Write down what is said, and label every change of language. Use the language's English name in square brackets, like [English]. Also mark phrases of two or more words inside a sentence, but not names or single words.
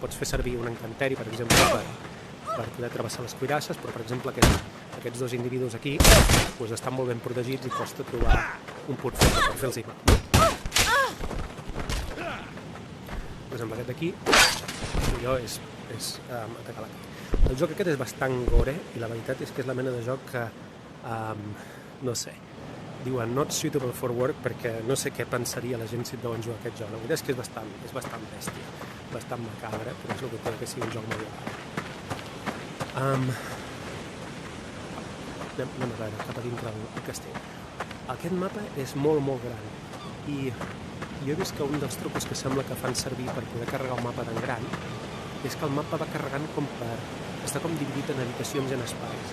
[Catalan] Pots fer servir un encanteri, per exemple, per poder travessar les cuirasses, però, per exemple, aquests dos individus aquí doncs, estan molt ben protegits i costa trobar un punt feble per fer-los mal. Per exemple, aquest d'aquí, allò és atacar l'altre. El joc aquest és bastant gore, i la veritat és que és la mena de joc que, no sé, diuen [English] not suitable for work, [Catalan] perquè no sé què pensaria la gent si et deuen jugar aquest joc. La veritat és que és bastant bèstia, bastant macabre, però és el que té que sigui un joc medieval. Anem a veure cap a dintre el castell. Aquest mapa és molt gran, i jo he vist que un dels trucos que sembla que fan servir per poder carregar un mapa tan gran és que el mapa va carregant està com dividit en habitacions i en espais.